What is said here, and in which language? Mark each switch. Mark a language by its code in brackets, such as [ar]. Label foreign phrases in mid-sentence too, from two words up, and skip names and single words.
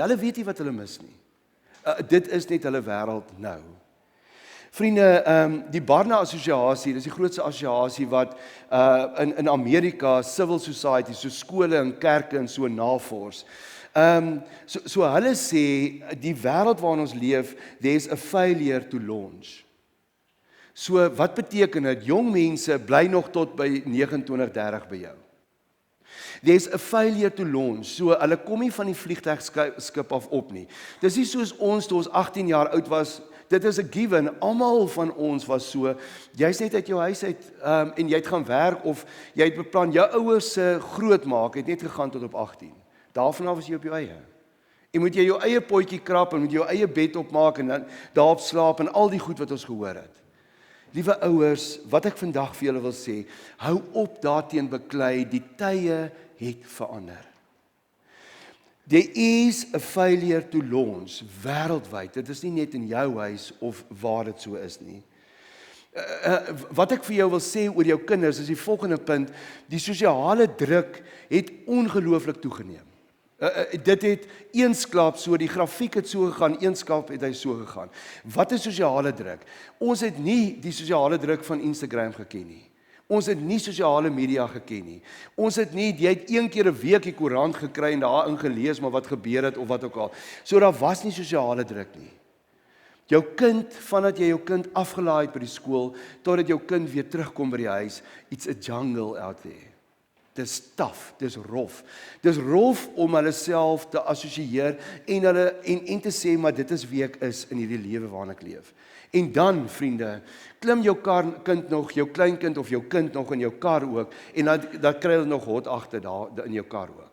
[af] Hulle weet nie wat hulle mis nie. Dit is net hulle wêreld nou. Vriende, die Barna Assosiasie, dis die grootste assosiasie wat in Amerika [en] civil society, [af] so skole en kerke en so navors. So hulle sê, die wêreld waarin ons leef, [en] there's a failure to launch. [af] So wat beteken dit? Jong mense bly nog tot by 29, 30 by jou. [en] There's a failure to launch. [af] So hulle kom nie van die vliegtuigskip af op nie. Dis nie soos ons toe ons 18 jaar oud was. Dit is 'n given. Almal van ons was so. Jy's net uit jou huis uit en jy het gaan werk of jy het beplan jou ouers se grootmaak het net gegaan tot op 18. Daarvan af was jy op jou eie. En moet jy jou eie potjie krap en moet jou eie bed opmaak en dan daarop slaap en al die goed wat ons gehoor het. Liewe ouers, wat ek vandag vir julle wil sê, hou op daarteen beklei, die tye het verander. [en] There is a failure to launch [af] wêreldwyd. Dit is nie net in jou huis of waar dit so is nie. Wat ek vir jou wil sê oor jou kinders is die volgende punt. Die sosiale druk het ongelooflik toegeneem. Dit het eensklaps so, die grafiek het so gegaan, eensklaps het hy so gegaan. Wat is sosiale druk? Ons het nie die sosiale druk van Instagram geken nie. Ons het nie sosiale media geken nie. Ons het nie, jy het een keer 'n week die koerant gekry en daarin gelees maar wat gebeur het of wat ook al. So daar was nie sosiale druk nie. Jou kind, vandat jy jou kind afgelaai het by die skool, totdat jou kind weer terugkom by die huis, [en] it's a jungle out there. [af] Dis taaf, dis rof. Dis rof om hulle self te assosieer en te sê maar dit is wie ek is in hierdie lewe waarin ek leef. En dan, vriende, klim jou kind nog, jou kleinkind of jou kind nog in jou kar ook en dan kry hulle nog hot agter daar in jou kar ook.